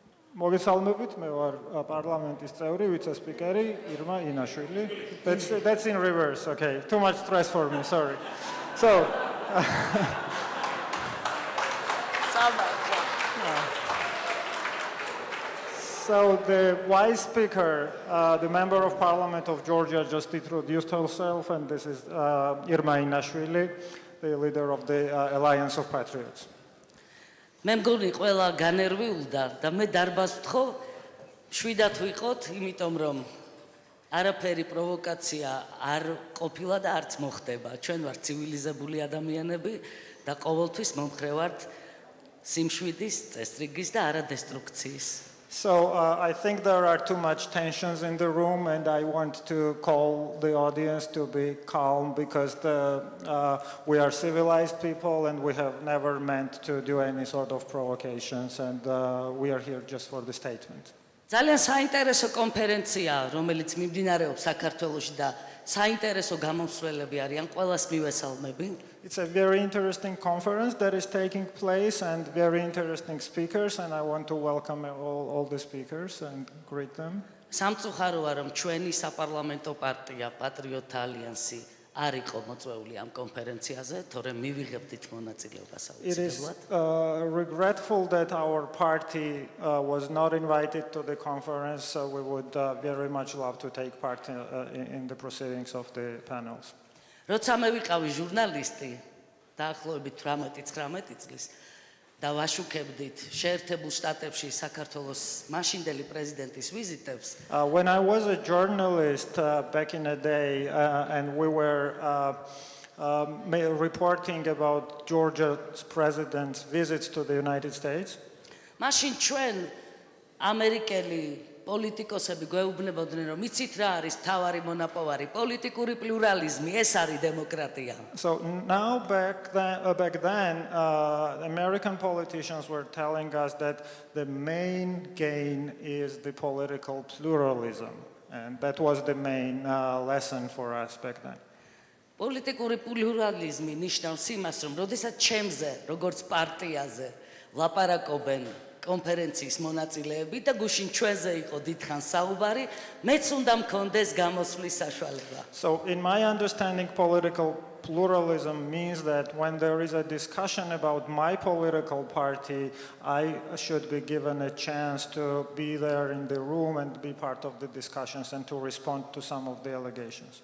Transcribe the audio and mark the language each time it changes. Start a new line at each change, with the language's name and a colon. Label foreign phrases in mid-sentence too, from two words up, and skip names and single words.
Georgian: მოგესალმებით, მე ვარ პარლამენტის წევრი, ვიცე-სპიკერი ირმა ინაშვილი.
English: That's in reverse. Okay. Too much stress for me. Sorry. So So the Vice Speaker, the Member of Parliament of Georgia, just introduced herself, and this is Irma Inashvili, the leader of the Alliance of Patriots.
Georgian: მე მგონი ყველა განერვიულდა და მე დარბაზ ვთხოვ შვიდად ვიყოთ, იმიტომ რომ არაფერი პროვოკაცია არ ყოფილა და არც მოხდება. ჩვენ ვართ ცივილიზებული ადამიანები და ყოველთვის მომხრე ვართ სიმშვიდის, წესრიგის და არა დესტრუქციის.
English: So I think there are too much tensions in the room, and I want to call the audience to be calm because we are civilized people and we have never meant to do any sort of provocations, and we are here just for the statement.
Georgian: ძალიან საინტერესო კონფერენციაა, რომელიც მიმდინარეობს საქართველოში და საინტერესო გამომსვლელები არიან, ყველას მივესალმები.
English: It's a very interesting conference that is taking place and very interesting speakers, and I want to welcome all the speakers and greet them.
Georgian: სამწუხაროა, რომ ჩვენი საპარლამენტო პარტია პატრიოტთა ალიანსი არ იყო მოწვეული ამ კონფერენციაზე, თორემ მივიღებდით მონაწილეობას
English: It is
Georgian: აუცილებლად.
English: regretful that our party was not invited to the conference, so we would very much love to take part in the proceedings of the panels.
Georgian: როცა მე ვიყავი ჟურნალისტი, დაახლოებით 18-19 წლის და ვაშუქებდით შეერთებულ შტატებში საქართველოს მაშინდელი პრეზიდენტის ვიზიტებს,
English: When I was a journalist back in the day, and we were reporting about Georgia's president's visits to the United States,
Georgian: მაშინ ჩვენ ამერიკელი პოლიტიკოსები გვეუბნებოდნენ, რომ იცით რა არის მთავარი მონაპოვარი, პოლიტიკური პლურალიზმი, ეს არის დემოკრატია.
English: So now back then, American politicians were telling us that the main gain is the political pluralism, and that was the main lesson for us back then.
Georgian: პოლიტიკური პლურალიზმი ნიშნავს იმას, რომ როდესაც ჩემზე, როგორც პარტიაზე, ლაპარაკობენ კონფერენციის მონაწილეები და გუშინ ჩვენზე იყო დიდხანს საუბარი, მეც უნდა მქონდეს გამოსვლის საშუალება.
English: So in my understanding, political pluralism means that when there is a discussion about my political party, I should be given a chance to be there in the room and be part of the discussions and to respond to some of the allegations.